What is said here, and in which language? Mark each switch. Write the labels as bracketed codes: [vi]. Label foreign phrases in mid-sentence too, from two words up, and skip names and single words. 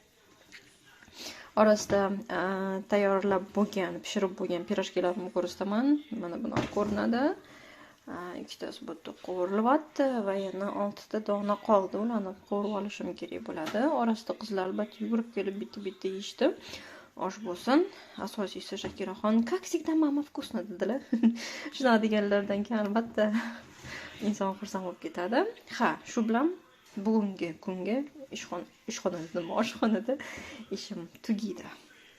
[uz] Orasida tayyorlab bo'lgan, pishirib bo'lgan pirojkilarni ko'rsataman. Mana bunaqa ko'rinadi. Ikkitasi bu yerda qovurilyapti va yana 6 ta dona qoldi. Ularni qovurib olishim kerak bo'ladi. Orasida qizlar albatta yugurib kelib bitta yeyishdi. Osh bo'lsin. Asosiysi Shakiraxon, [ru] как всегда, mama вкусно dedilar. [uz] Shunaqa deganlardan keyin albatta inson xursand bo'lib ketadi. Ha, shu bilan bugungi kunga oshxonada ishim tugaydi.